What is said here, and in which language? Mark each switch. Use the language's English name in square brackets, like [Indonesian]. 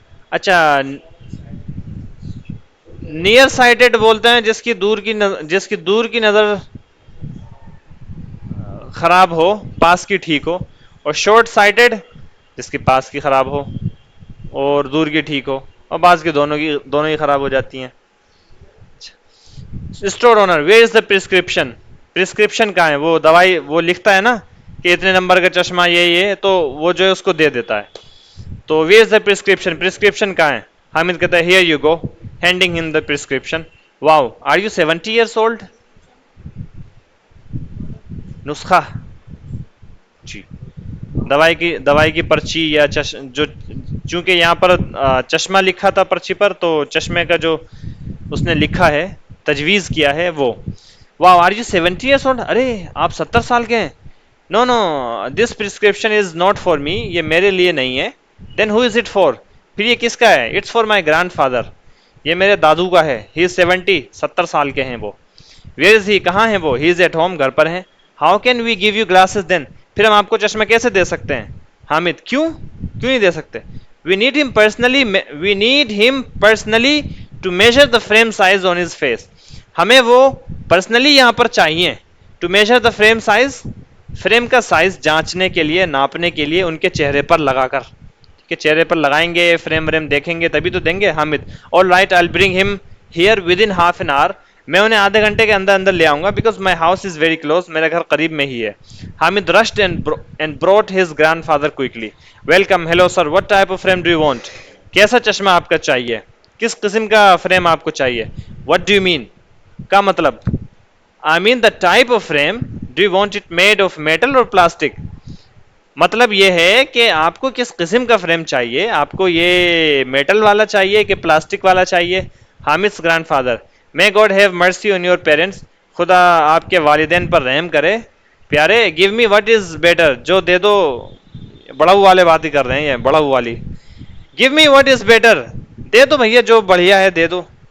[Urdu] اچھا near cited بولتے ہیں جس کی دور کی نظر خراب ہو، پاس کی ٹھیک ہو. اور شارٹ سائٹڈ جس کی پاس کی خراب ہو اور دور کی ٹھیک ہو، اور بعض کی دونوں ہی خراب ہو جاتی ہیں. [English] Store owner where is the prescription. [Urdu] Prescription کہاں ہے؟ وہ دوائی وہ لکھتا ہے نا کہ اتنے نمبر کا چشمہ یہ تو وہ جو ہے اس کو دے دیتا ہے. [English] تو where is the prescription, [Urdu] prescription کہاں ہے؟ حامد کہتا ہے [English] Here you go, handing him the prescription. Wow are you 70 years old? [Urdu] نسخہ جی، دوائی کی پرچی یا جو چونکہ یہاں پر چشمہ لکھا تھا پرچی پر، تو چشمے کا جو اس نے لکھا ہے تجویز کیا ہے وہ. [English] Wow are you 70 years old? [Urdu] ارے آپ 70 سال کے ہیں. [English] no no this prescription is not for me, [Urdu] یہ میرے لیے نہیں ہے. [English] Then who is it for? [Urdu] پھر یہ کس کا ہے؟ [English] it's for my grandfather, [Urdu] یہ میرے دادو کا ہے. [English] he is 70 [Urdu] سال کے ہیں وہ. [English] Where is he? [Urdu] کہاں ہیں وہ؟ [English] he is at home, [Urdu] گھر پر ہیں. [English] How can we give you glasses then? [Urdu] پھر ہم آپ کو چشمہ کیسے دے سکتے ہیں؟ حامد کیوں نہیں دے سکتے؟ [English] We need him personally to measure the frame size on his face. [Urdu] ہمیں وہ پرسنلی یہاں پر چاہیے. [English] to measure the frame size, [Urdu] frame کا سائز جانچنے کے لیے، ناپنے کے لیے ان کے چہرے پر لگا کر. کہ چہرے پر لگائیں گے، فریم دیکھیں گے تبھی تو دیں گے. Hamid [English] All right I will bring him here within half an hour. [Urdu] میں انہیں آدھے گھنٹے کے اندر لے آؤں گا، [English] because my house is very close, [Urdu] میرا گھر قریب میں ہی ہے. [English] Hamid rushed and brought his grandfather quickly. Welcome, hello sir, what type of frame do you want? [Urdu] کیسا چشمہ آپ کا چاہیے؟ کس قسم کا فریم آپ کو چاہیے؟ [English] What do you mean کا مطلب؟ I mean the type of frame. Do you want it made of metal or plastic? [Urdu] مطلب یہ ہے کہ آپ کو کس قسم کا فریم چاہیے، آپ کو یہ میٹل والا چاہیے کہ پلاسٹک والا چاہیے؟ حامد's grand father [English] may God have mercy on your parents. [Urdu] خدا آپ کے والدین پر رحم کرے. [English] پیارے give me what is better. [Urdu] جو دے دو، بڑاؤ والے بات ہی کر رہے ہیں یہ بڑاؤ والی. [English] give me what is better. [Urdu] دے دو بھیا جو بڑھیا ہے دے دو.